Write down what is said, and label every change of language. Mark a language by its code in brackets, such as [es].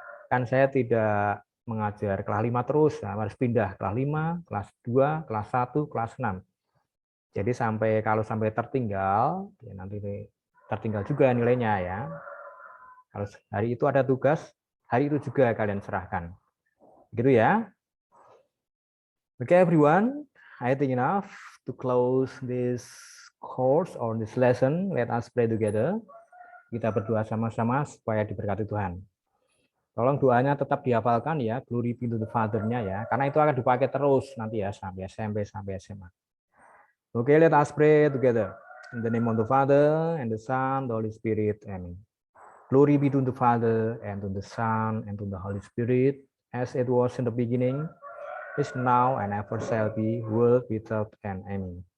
[id] Kan saya tidak mengajar kelas 5 terus, nah, harus pindah kelas 5, kelas 2, kelas 1, kelas 6. Jadi kalau sampai tertinggal, ya nanti tertinggal juga nilainya ya. Kalau hari itu ada tugas, hari itu juga kalian serahkan. Gitu ya. [en] Okay, everyone, I think enough to close this course or this lesson. Let us pray together. [id] Kita berdoa sama-sama supaya diberkati Tuhan. Tolong doanya tetap dihafalkan ya, [en] glory be to the Father- [id] nya ya, karena itu akan dipakai terus nanti ya sampai SMP, sampai SMA. [en] Okay, let us pray together. In the name of the Father, and the Son, the Holy Spirit. Amen. Glory be to the Father, and to the Son, and to the Holy Spirit, as it was in the beginning, is now, and ever shall be, world without end. Amen.